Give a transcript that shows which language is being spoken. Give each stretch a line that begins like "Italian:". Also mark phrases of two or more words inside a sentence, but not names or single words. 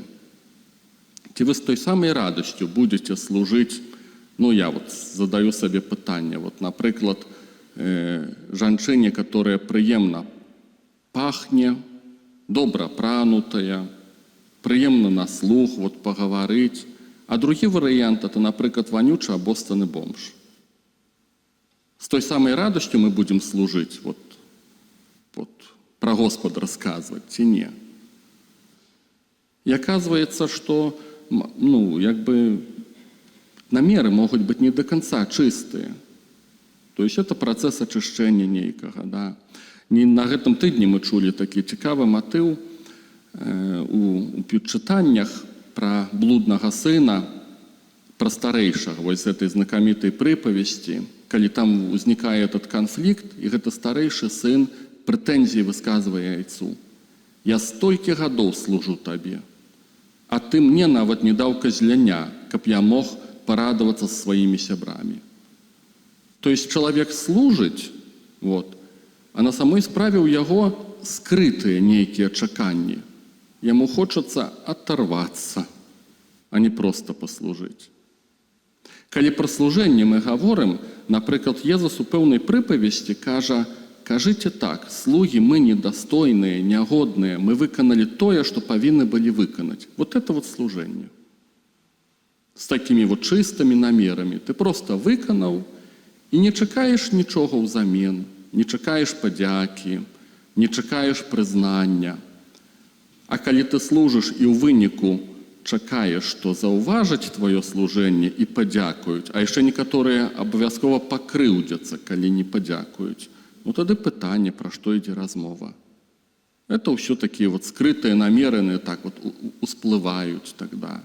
Belarusian: Ці вы з той самай радасцю будзеце служыць, ну, я вот задаю сабе пытанне, вот, напрыклад, жанчыне, которая прыемна пахне, добра апранутая, прыемна на слух, вот, пагаварыць, а другі варыянт, это, напрыклад, ванючы абостаны бомж. З той самай радасцю мы будзем служыць, вот, пра Господа расказваць, ці не?
Russian: И оказывается, что, ну,
Belarusian: як бы намеры
Russian: могут быть не до конца чистые. То есть это процесс очищения нейкага, да.
Belarusian: Не на гэтым тыдні мы чулі такі цікавы матыў у чытаннях пра блуднага сына, пра старэйшага, вось этой знакамітай прыпавесці, калі там узнікае
Russian: этот конфликт,
Belarusian: і гэты старэйшы сын прэтэнзіі высказвае айцу. Я столькі гадоў служу табе, а ты мне нават не даў казляня, каб я мог парадавацца з сваімі сябрамі. То есть чалавек служыць, вот, а на самой справе ў яго скрытыя нейкія чаканні. Яму хочацца аторвацца, а не проста паслужыць. Калі пра служэнне мы гаворым, напрыклад, Езус у пэўнай прыпавесці кажа: «Кажыце так,
Russian: слуги мы недостойные, негодные,
Belarusian: мы выканали тое,
Russian: что повинны были
Belarusian: выканать».
Russian: Вот это вот служение. С такими вот чистыми намерами.
Belarusian: Ты просто выканал и не чакаешь
Russian: ничего взамен,
Belarusian: не чакаешь падзякі, не чакаешь прызнання. А калі ты служишь и ў выніку чакаеш, што заўважаць твоё служэнне и падзякуюць, а яшчэ некаторыя абавязкова пакрыўдзяцца, калі не падзякуюць, ну тады пытанне, пра што ідзе размова. Это ўсё такія вот скрытыя намеры, так вот усплываюць тогда.